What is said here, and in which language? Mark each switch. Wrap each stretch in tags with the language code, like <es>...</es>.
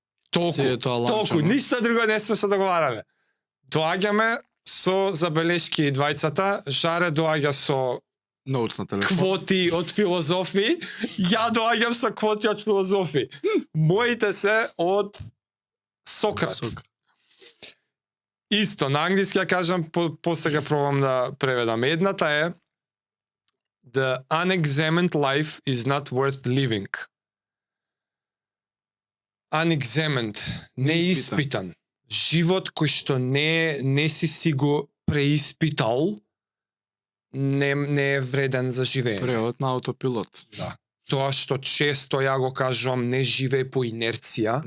<mk>Толку, ништо друго не сме се договарале. Доаѓаме со забелешки двајцата, Жаре доаѓа со ноутс на телефон, квоти од филозофи, ја доаѓам со квоти од филозофи. Моите се од Сократ. Исто, на англиски ја кажам, после ќе пробам да преведам. Едната е</mk> <en>The unexamined life is not worth living.</en> <mk>Unexamined, неиспитан. Живот кој што не си го преиспитал, не е вреден за живење. Превод на аутопилот. Да. тоа што често ја го кажувам, не живее по инерција,</mk>